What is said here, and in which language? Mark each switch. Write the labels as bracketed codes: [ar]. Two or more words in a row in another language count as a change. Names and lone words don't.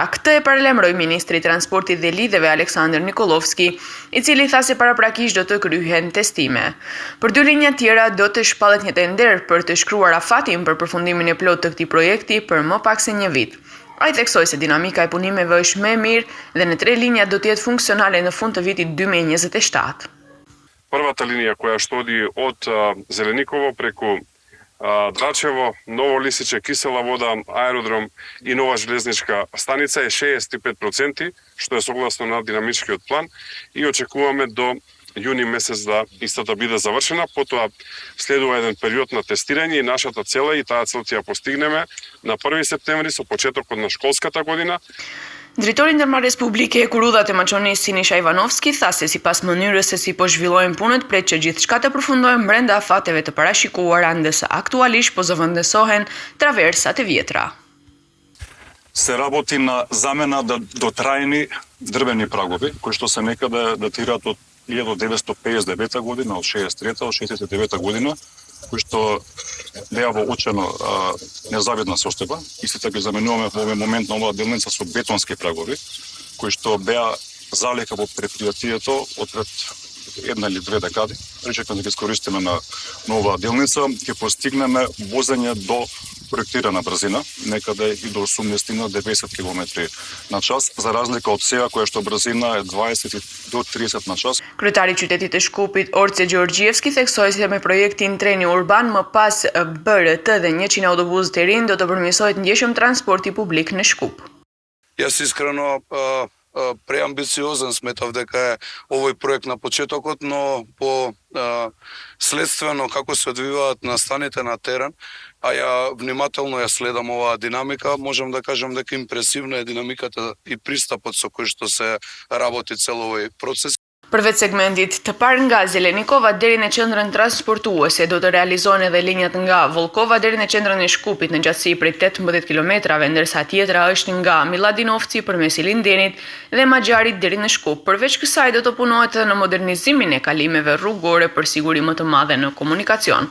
[sq] Këtë e paralajmëroi ministri i transportit dhe lidhjeve Aleksandr Nikolovski, i cili tha se paraprakisht do të kryhen testime. Për dy linja tjera do të shpallet një tender për të shkruar afatin për përfundimin e plotë të këtij projekti për më pak se një vit. Ai theksoi se dinamika e punimeve është më e mirë dhe në 3 linja do të jetë funksionale në fund të vitit 2027. [mk] Првата линија која што оди од Зелениково преку Драчево, Ново Лисиче, Кисела вода, аеродром и нова железничка станица е 65%, што е согласно на динамичкиот план и очекуваме до јуни месец да истата биде завршена. Потоа следува еден период на тестирање и нашата цел и таа цел ќе ја постигнеме на 1 септември со почетокот на школската година. [sq] Drejtori i Ndërmarrjes Publike e Kurudhat e Maqonisë Sinisha Ivanovski tha se sipas mënyrës se si po zhvillohen punët pret që gjithçka të përfundohen brenda afateve të parashikuara, ndërsa aktualisht po zëvendësohen traversat e vjetra. [mk] Се работи на замена до трајни дрвени прагови, кои што се некаде датираат од 1959 година, од 63-та, од 69-та година, кои што беа во очено незавидна состојба. Истите ги заменуваме во овој момент на оваа делница со бетонски прагови, кои што беа залика во предпријатието од пред 1 или 2 декади. Причекаме да ги искористиме на оваа делница, ќе постигнеме возење до проектирана брзина, некаде и до 80-90 км на час, за разлика од сега која што брзина е 20 до 30 на час. [sq] Kryetari i qytetit të Shkupit, Orce Gjorgjievski, theksoi se me projektin treni urban më pas BRT dhe 100 autobusë të rinj do të përmirësohet ndjeshëm transporti publik në Shkup. [mk] Јас искрено преамбициозен сметав дека е овој проект на почетокот, но по следствено како се одвиваат настаните на терен, а ја внимателно ја следам оваа динамика, можам да кажам дека импресивна е динамиката и пристапот со кој што се работи цел овој процес. [sq] Përveç segmentit të parë nga Zelenikova deri në qendrën transportuese, do të realizohen edhe linjat nga Volkova deri në qendrën e Shkupit në gjatësi prej 18 kilometrave, ndërsa tjetra është nga Miladinovci përmes Ilindenit dhe Maxharit deri në Shkup. Përveç kësaj do të punohet edhe në modernizimin e kalimeve rrugore për siguri më të madhe në komunikacion.